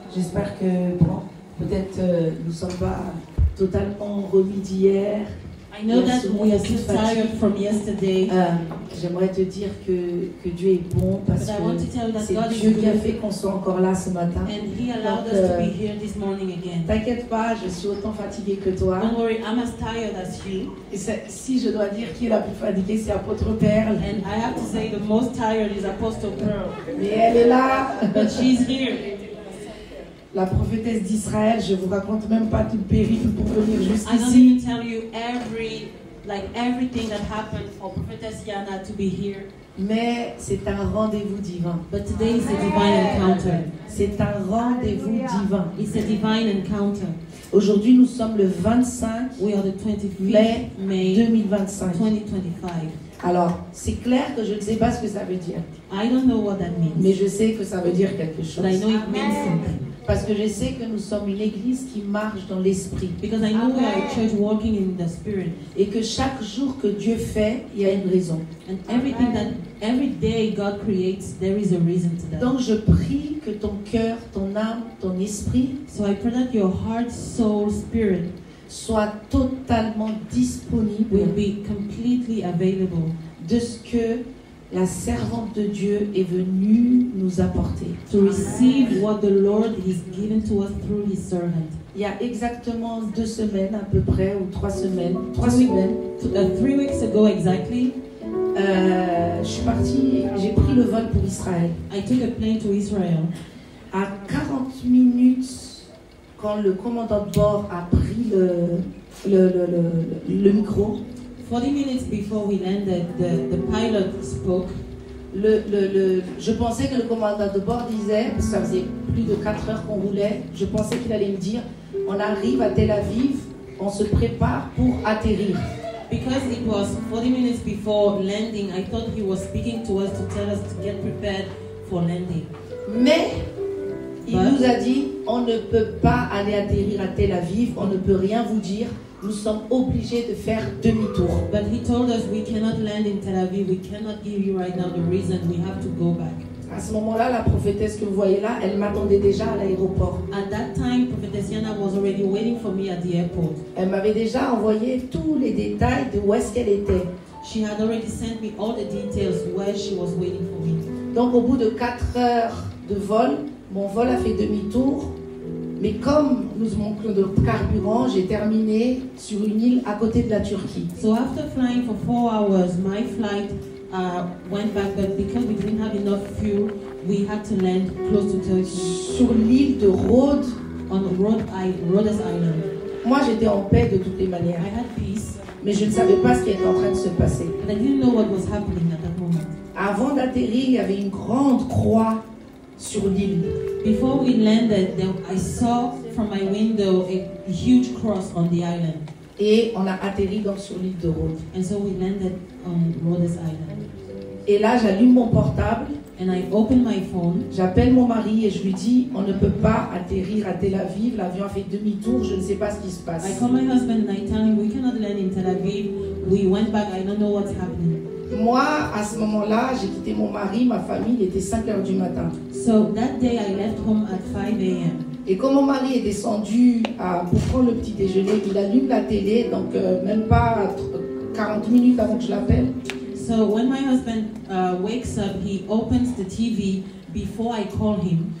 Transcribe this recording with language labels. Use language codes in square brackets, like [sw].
[fr] J'espère que, bon, peut-être nous ne sommes pas totalement remis d'hier. [en] I know that we are still tired from yesterday. [fr] J'aimerais te dire que Dieu est bon parce [en] But I want to tell you [fr] que [en] that [fr] c'est [en] God is [fr] Dieu qui a [en] good. [fr] fait qu'on soit encore là ce matin. [en] And He allowed us to be here this morning again. [fr] T'inquiète pas, je suis autant fatiguée que toi. [en] Don't worry, I'm as tired as you. [fr] Et si je dois dire qui est la plus fatiguée, c'est Apôtre Perle. [en] And I have to say the most tired is Apostle Pearl. [fr] Mais elle est là. [en] But she's here. [fr] La prophétesse d'Israël, je vous raconte même pas tout le périple pour venir [en] I don't [fr] jusqu'ici. [en] even tell you everything that happened for Prophetess Yana to be here. [fr] Mais c'est un rendez-vous divin. [en] But today is a divine encounter. [fr] C'est un rendez-vous divin. [en] It's a divine encounter. [fr] Aujourd'hui, nous sommes le 25 [en] We are the 25th [fr] mai [en] May [fr] 2025. [en] 2025. [fr] Alors, c'est clair que je ne sais pas ce que ça veut dire. [en] I don't know what that means, [fr] Mais je sais que ça veut dire quelque chose. [en] but I know it means something. [fr] Parce que je sais que nous sommes une église qui marche dans l'esprit. [en] Because I know we are a church walking in the Spirit. [fr] Et que chaque jour que Dieu fait, il y a une raison. [en] And every day God creates, there is a reason to that. [fr] Donc je prie que ton cœur, ton âme, ton esprit [en] So I pray that your heart, soul, spirit [fr] soit totalement disponible [en] will be completely available [fr] de ce que la servante de Dieu est venue nous apporter. [en] to receive what the Lord has given to us through His servant. [fr] Il y a exactement 2 semaines à peu près, ou 3 semaines, 3 semaines, [en] 3 weeks ago exactly, [fr] je suis partie, j'ai pris le vol pour Israël. [en] I took a plane to Israel. [fr] À 40 minutes, quand le commandant de bord a pris le micro, [en] 40 minutes before we landed, the pilot spoke. [fr] je pensais que le commandant de bord disait, parce que ça faisait plus de 4 heures qu'on roulait, je pensais qu'il allait me dire, on arrive à Tel Aviv, on se prépare pour atterrir. [en] Because it was 40 minutes before landing, I thought he was speaking to us to tell us to get prepared for landing. [fr] Mais il Ouais. nous a dit, on ne peut pas aller atterrir à Tel Aviv, on ne peut rien vous dire, nous sommes obligés de faire demi-tour. [en] But he told us we cannot land in Tel Aviv, we cannot give you right now the reason, we have to go back. [fr] À ce moment-là, la prophétesse que vous voyez là, elle m'attendait déjà à l'aéroport. [en] At that time, Prophetess Yana was already waiting for me at the airport. [fr] Elle m'avait déjà envoyé tous les détails de où est-ce qu'elle était. [en] She had already sent me all the details where she was waiting for me. [fr] Donc au bout de 4 heures de vol, mon vol a fait demi-tour. Mais comme nous manquons de carburant, j'ai terminé sur une île à côté de la Turquie. [en] So after flying for 4 hours, my flight went back, but because we didn't have enough fuel, we had to land close to Turkey [fr] Sur l'île de Rhodes, [en] on Rhodes Island. [fr] moi j'étais en paix de toutes les manières. [en] I had peace, [fr] Mais je ne savais pas ce qui était en train de se passer. [en] but I didn't know what was happening at that moment. [fr] Avant d'atterrir, il y avait une grande croix sur l'île. [en] Before we landed, I saw from my window a huge cross on the island. [fr] Et on a atterri donc sur l'île de Rhodes. [en] And so we landed on Rhodes Island. [fr] Et là, j'allume mon portable, [en] And I opened my phone. [fr] j'appelle mon mari et je lui dis, on ne peut pas atterrir à Tel Aviv, l'avion a fait demi-tour, je ne sais pas ce qui se passe. [en] I call my husband and I tell him we cannot land in Tel Aviv. We went back. I don't know what's happening. [fr] Moi, à ce moment-là, j'ai quitté mon mari, ma famille, il était 5 heures du matin. [en] So that day I left home at 5 a.m. [fr] Et quand mon mari est descendu pour prendre le petit déjeuner, il allume la télé, donc même pas 40 minutes avant que je l'appelle. [en] So when my husband wakes up, he opens the TV before I call him.